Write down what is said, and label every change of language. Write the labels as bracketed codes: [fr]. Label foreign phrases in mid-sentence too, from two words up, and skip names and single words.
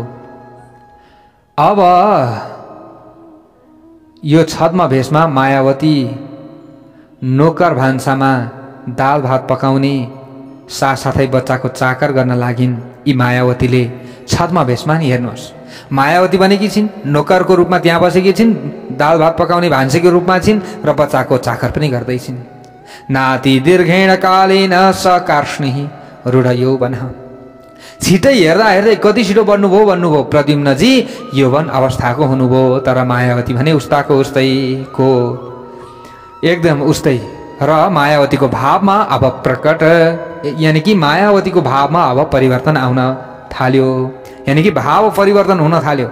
[ne] अब यो छद्म भेषमा मायावती नोकर भान्सामा दाल भात पकाउने साथसाथै बच्चाको चाकर गर्न लागिन्। यी मायावतीले छद्म भेषमा नि हेर्नुहोस्, मायावती बनेकी छिन्, नोकरको रूपमा त्यहाँ बसेकी छिन्, दाल भात पकाउने भान्सेको रूपमा छिन् र बच्चाको चाकर पनि गर्दैछिन्। [sa] नाति दीर्घेण कालेन सकार्ष्णिः रूढ यौवनः। [ne] छिटै हेर्दै कति छिटो बन्नुभयो भन्नुभयो प्रद्युम्नजी, यौवन अवस्थाको हुनुभयो। तर मायावती भने उस्ताको उस्तै को, एकदम उस्तै। र मायावतीको भावमा अब प्रकट, यानि कि मायावतीको भावमा अब परिवर्तन आउन थाल्यो, यानि कि भाव परिवर्तन हुन थाल्यो।